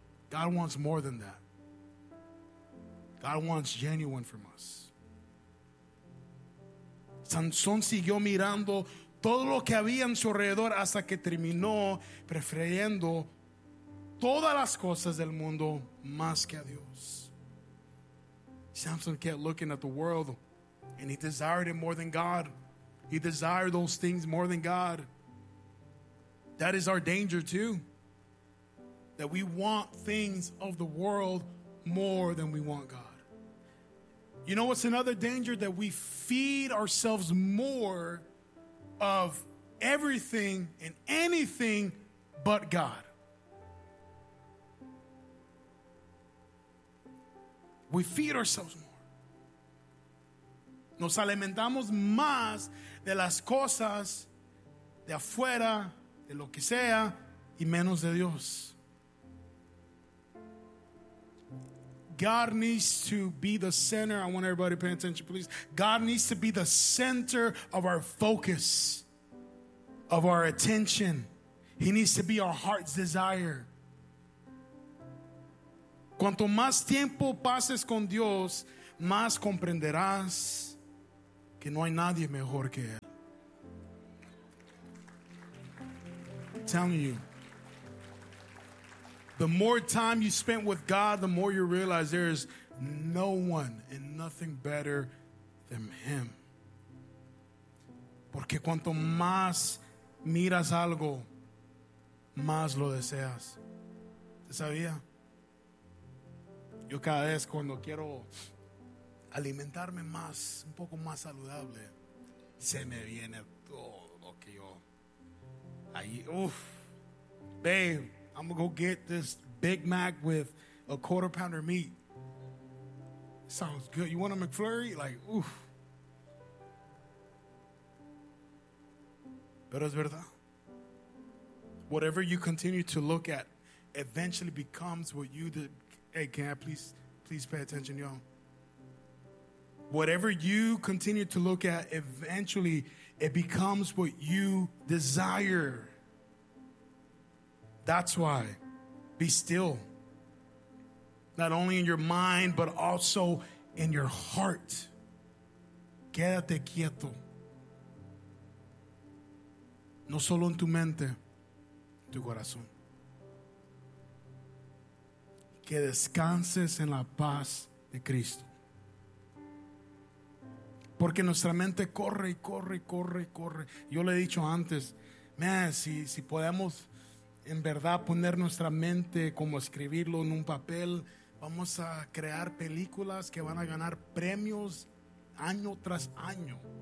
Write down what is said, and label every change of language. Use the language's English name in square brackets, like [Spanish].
[English] God wants more than that. God wants genuine from us. [Spanish] Sansón siguió mirando todo lo que había en su alrededor hasta que terminó prefiriendo todas las cosas del mundo más que a Dios. [English] Samson kept looking at the world and he desired it more than God. He desired those things more than God. That is our danger too. That we want things of the world more than we want God. You know what's another danger? That we feed ourselves more of everything and anything but God. We feed ourselves more. [Spanish] Nos alimentamos más de las cosas de afuera, de lo que sea, y menos de Dios. [English] God needs to be the center. I want everybody to pay attention, please. God needs to be the center of our focus, of our attention. He needs to be our heart's desire. [Spanish] Cuanto más tiempo pases con Dios, más comprenderás que no hay nadie mejor que Él. [English] I'm telling you, the more time you spend with God, the more you realize there is no one and nothing better than Him. [Spanish] Porque cuanto más miras algo, más lo deseas. ¿Te sabía? Yo cada vez cuando quiero alimentarme más, un poco más saludable, se me viene todo lo que yo ahí, uff, [English] babe, I'm gonna go get this Big Mac with a quarter pounder meat. Sounds good. You want a McFlurry? Like, uff. [Spanish] Pero es verdad. [English] Whatever you continue to look at eventually becomes what you do. Hey, can I please pay attention, y'all? Whatever you continue to look at, eventually it becomes what you desire. That's why, be still. Not only in your mind, but also in your heart. [Spanish] Quédate quieto. No solo en tu mente, tu corazón. Que descanses en la paz de Cristo. Porque nuestra mente corre y corre y corre y corre. Yo le he dicho antes, man, si podemos en verdad poner nuestra mente como escribirlo en un papel, vamos a crear películas que van a ganar premios año tras año.